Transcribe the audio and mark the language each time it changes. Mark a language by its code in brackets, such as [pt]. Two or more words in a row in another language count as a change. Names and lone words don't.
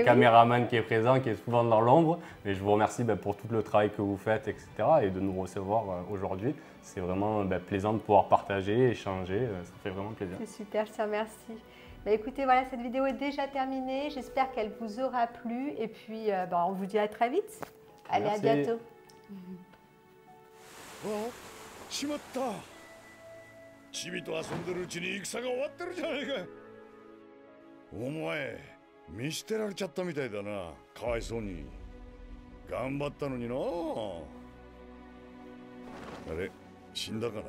[fr] caméraman qui est présent, qui est souvent dans l'ombre. Mais je vous remercie pour tout le travail que vous faites, etc. et de nous recevoir aujourd'hui. C'est vraiment plaisant de pouvoir partager, échanger. Ça fait vraiment plaisir. C'est super, je te remercie. Écoutez, voilà, cette vidéo est déjà terminée. J'espère qu'elle vous aura plu. Et puis, on vous dit à très vite. Allez, Merci. à bientôt. [ja] しまった。チビと遊んでるうちに戦が終わってるじゃないか。お前見捨てられちゃったみたいだな。かわいそうに。頑張ったのにな。あれ死んだかな。